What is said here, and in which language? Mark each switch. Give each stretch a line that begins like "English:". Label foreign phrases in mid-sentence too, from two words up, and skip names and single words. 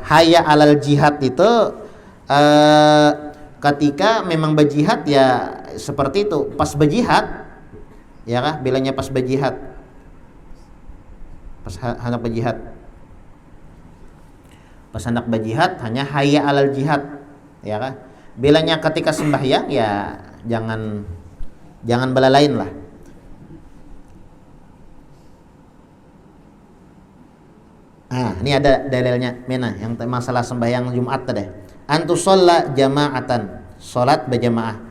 Arabic: حي على الجهاد
Indonesian: itu ketika memang berjihad ya seperti itu pas berjihad ya kah? Bilangnya pas berjihad, pas hendak berjihad, pas hendak berjihad hanya
Arabic: حي على الجهاد
Indonesian: ya kah? Bilangnya ketika sembahyang ya jangan belalain lah. Ini ada dalilnya mana yang masalah sembahyang Jumat tadi.
Arabic: أن تصلى جماعة,
Indonesian: salat berjamaah.